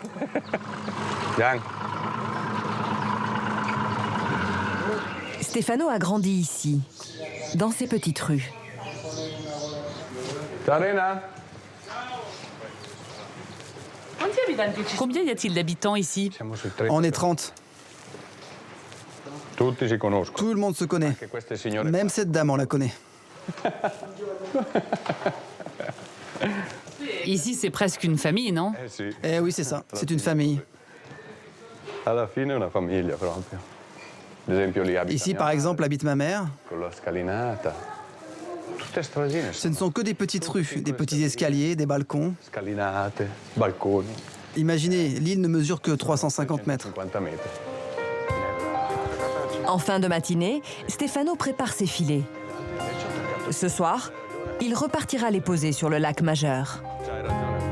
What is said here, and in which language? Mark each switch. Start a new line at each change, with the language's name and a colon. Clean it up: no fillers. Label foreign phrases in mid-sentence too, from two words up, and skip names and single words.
French: Gian, Stefano a grandi ici, dans ces petites rues. Serena? Combien y a-t-il d'habitants ici?
Italian: Siamo sui 30.
French: On est 30.
Italian: Tutti si conoscono.
French: Tout le monde se connaît.
Italian: Anche queste signore.
French: Même cette dame, on la connaît. Ici, c'est presque une famille, non?
Italian: Eh sì,
French: Eh oui, c'est ça. C'est une famille.
Italian: alla fine è una famiglia proprio. Ad esempio lì abita
French: Ici,
Italian: mia
French: par exemple, habite ma mère.
Italian: con la scalinata. Tutte stradine,
French: Ce ne sont que des petites rues, des petits escaliers, des balcons.
Italian: scalinate, balconi,
French: Imaginez, l'île ne mesure que 350 mètres.
Italian: 50 metri.
French: En fin de matinée, Stefano prépare ses filets. Ce soir, il repartira les poser sur le lac majeur.
Italian: C'hai ragione.